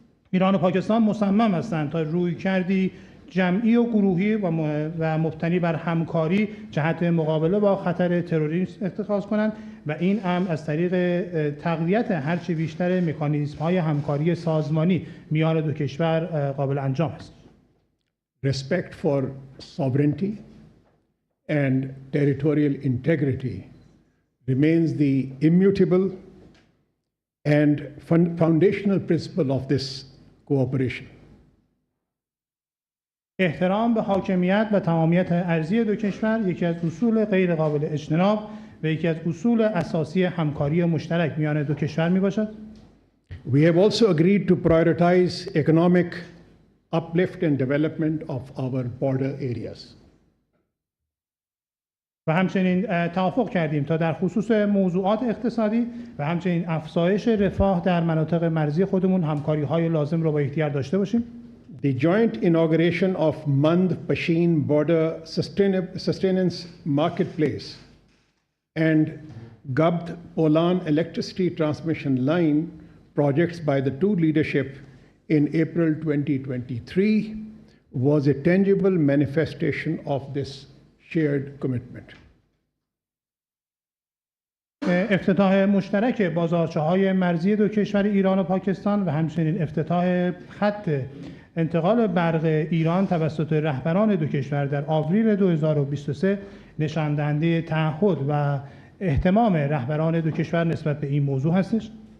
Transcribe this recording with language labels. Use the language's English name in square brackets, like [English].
[Persian] ایران و پاکستان مصمم هستند تا رویکردی جمعی و گروهی و مبتنی بر همکاری جهت مقابله با خطر تروریسم اتخاذ کنند و این امر از طریق تقویت هرچه بیشتر مکانیزم‌های همکاری سازمانی میان دو کشور قابل انجام است. [English] Respect for sovereignty and territorial integrity remains the immutable and foundational principle of this cooperation. [Persian] احترام به حاکمیت و تمامیت ارضی دو کشور یکی از اصول غیر قابل اجتناب و یکی از اصول اساسی همکاری مشترک میان دو کشور می باشد. [English] We have also agreed to prioritize economic uplift and development of our border areas. [Persian] و همچنین توافق کردیم تا در خصوص موضوعات اقتصادی و همچنین افزایش رفاه در مناطق مرزی خودمون همکاری‌های لازم را با یکدیگر داشته باشیم. [English] The joint inauguration of Mand-Pashin Border Sustenance Marketplace and Gabd-Polan Electricity Transmission Line projects by the two leadership in April 2023 was a tangible manifestation of this shared commitment. [Persian] افتتاح مشترک بازارچه‌های مرزی دو کشور ایران و پاکستان و همچنین افتتاح خط انتقال برق ایران توسط رهبران دو کشور در آوریل 2023 نشان دهنده تعهد و اهتمام رهبران دو کشور نسبت به این موضوع هستش.